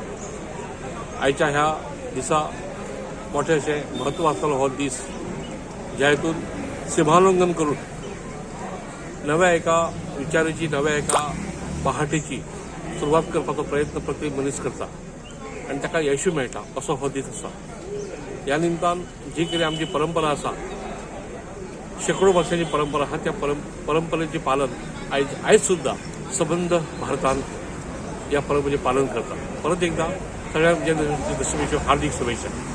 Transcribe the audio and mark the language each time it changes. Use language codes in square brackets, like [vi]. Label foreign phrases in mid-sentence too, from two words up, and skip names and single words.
[kok] आयच्या ह्या दिसा मोठे अशें म्हत्व आसतलो हो दीस, ज्या हेतून सीमाोल्लंघन करून नव्या एका विचाराची, नव्या एका पहाटेची सुरवात करपाचो प्रयत्न प्रत्येक मनीस करता आनी ताका यशू मेळटा असो हो दीस आसा. ह्या निमतान जी कितें आमची परंपरा आसा, शेकडो वर्सांची परंपरा आहा, त्या परंपरेचें पालन आयज सुद्धा सबंद भारतान या परंपरेचें पालन करता. परत एकदा सगळ्या विजयादशमीच्यो हार्दिक शुभेच्छा.